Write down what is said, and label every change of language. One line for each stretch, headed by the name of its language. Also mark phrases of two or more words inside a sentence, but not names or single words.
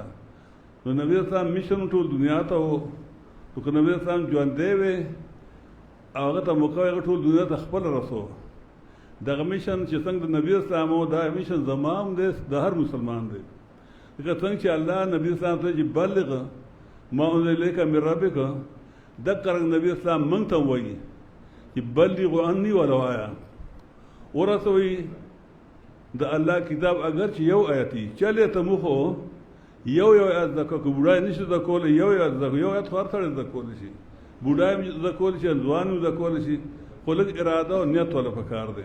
Pashto: نو نبي اسلام میشن ټول دنیا ته و. نو که نبي اسلام ژوندی وی او هغه ته موقع وی، هغه ټول دنیا ته خپل رسو. دغه میشن چې څنګه د نبي اسلام و، دا میشن زما هم دی، د هر مسلمان دی. لکه څنګه چې الله نبي اسلام ته چې
Arabic: بلغ ما انزل الیک من ربک،
Pashto: دقه رنګ نبي اسلام موږ ته وایي چې
Arabic: بلغوا عني ولو آیه،
Pashto: ورسوئ د الله کتاب اگر چې یو آیت وي، چلې ته موږ خو یو آیت زده کړو. که بوډا یې نشي زده کولی یو آیت زده کړو، یو آیت خو هر سړی زده کولی شي، بوډا یې زده کولی شي، ځوان یې زده کولی شي، خو لږ اراده او نیت والا پکار دی.